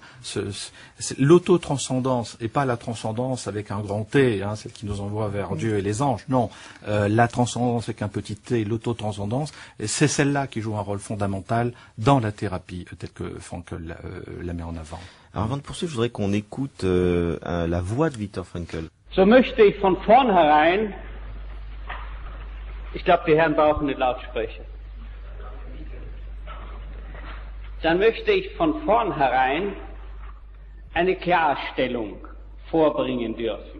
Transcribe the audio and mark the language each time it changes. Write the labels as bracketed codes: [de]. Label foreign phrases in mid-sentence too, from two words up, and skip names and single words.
[fr] L'auto-transcendance, et pas la transcendance avec un grand T, hein, celle qui nous envoie vers Dieu et les anges. Non, la transcendance avec un petit T, l'auto-transcendance, c'est celle-là qui joue un rôle fondamental dans la thérapie, telle que Frankl la met en avant. Alors avant de poursuivre, je voudrais qu'on écoute la voix de Viktor Frankl. [de] So möchte ich von vornherein, ich glaube, die Herren brauchen nicht Lautsprecher, dann möchte ich von vornherein eine Klarstellung vorbringen dürfen.